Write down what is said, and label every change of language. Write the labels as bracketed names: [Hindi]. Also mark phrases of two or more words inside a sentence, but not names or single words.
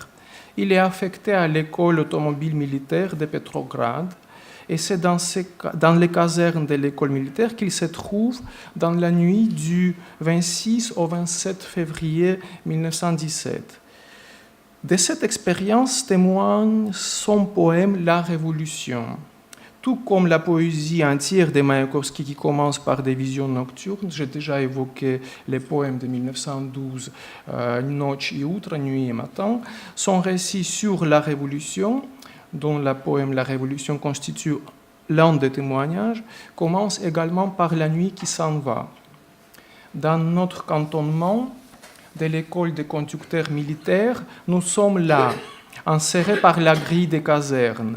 [French] Il est affecté à l'école automobile militaire de Petrograd et c'est dans les casernes de l'école militaire qu'il se trouve dans la nuit du 26 au 27 février 1917. De cette expérience témoigne son poème La Révolution. Tout comme la poésie entière de Mayakovsky qui commence par des visions nocturnes, j'ai déjà évoqué les poèmes de 1912, [Russian] Ночь и утро, [French] Nuit et matin, son récit sur la Révolution, dont le poème La Révolution constitue l'un des témoignages, commence également par la nuit qui s'en va. Dans notre cantonnement de l'école des conducteurs militaires, nous sommes là, enserrés par la grille des casernes.